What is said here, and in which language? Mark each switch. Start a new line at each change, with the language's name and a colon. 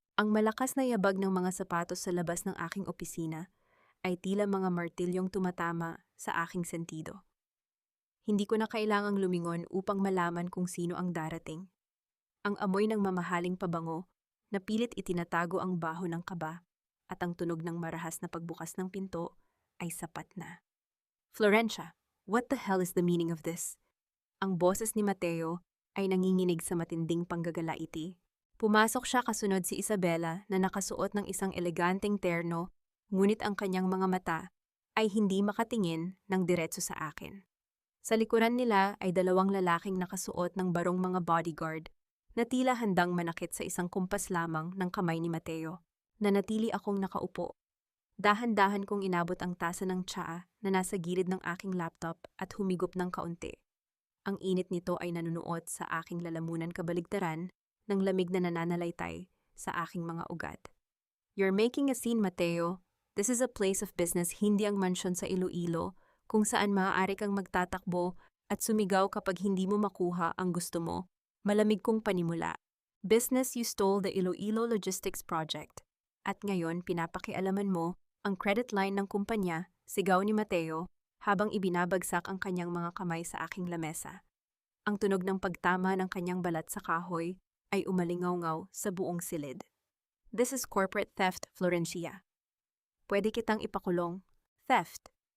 Filipino: Ang malakas na yabag ng mga sapatos sa labas ng aking opisina ay tila mga martilyong tumatama sa aking sentido. Hindi ko na kailangang lumingon upang malaman kung sino ang darating. Ang amoy ng mamahaling pabango na pilit itinatago ang baho ng kaba at ang tunog ng marahas na pagbukas ng pinto ay sapat na.
English: Florencia, what the hell is the meaning of this?
Filipino: Ang boses ni Mateo ay nanginginig sa matinding panggagalaiti. Pumasok siya kasunod si Isabela na nakasuot ng isang eleganteng terno, ngunit ang kanyang mga mata ay hindi makatingin ng diretso sa akin. Sa likuran nila ay dalawang lalaking nakasuot ng barong mga bodyguard na tila handang manakit sa isang kumpas lamang ng kamay ni Mateo. Nanatili akong nakaupo. Dahan-dahan kong inabot ang tasa ng tsaa na nasa gilid ng aking laptop at humigop ng kaunti. Ang init nito ay nanunuot sa aking lalamunan, kabaligtaran ng lamig na nananalaytay sa aking mga ugat.
English: You're making a scene, Mateo. This is a place of business,
Filipino: hindi ang mansyon sa Iloilo kung saan maaari kang magtatakbo at sumigaw kapag hindi mo makuha ang gusto mo. Malamig kong panimula.
English: Business, you stole the Iloilo Logistics Project.
Filipino: At ngayon pinapakialaman mo ang credit line ng kumpanya, sigaw ni Mateo habang ibinabagsak ang kanyang mga kamay sa aking lamesa. Ang tunog ng pagtama ng kanyang balat sa kahoy ay umalingaw-ngaw sa buong silid.
English: This is corporate theft, Florencia.
Filipino: Pwede kitang ipakulong.
English: Theft.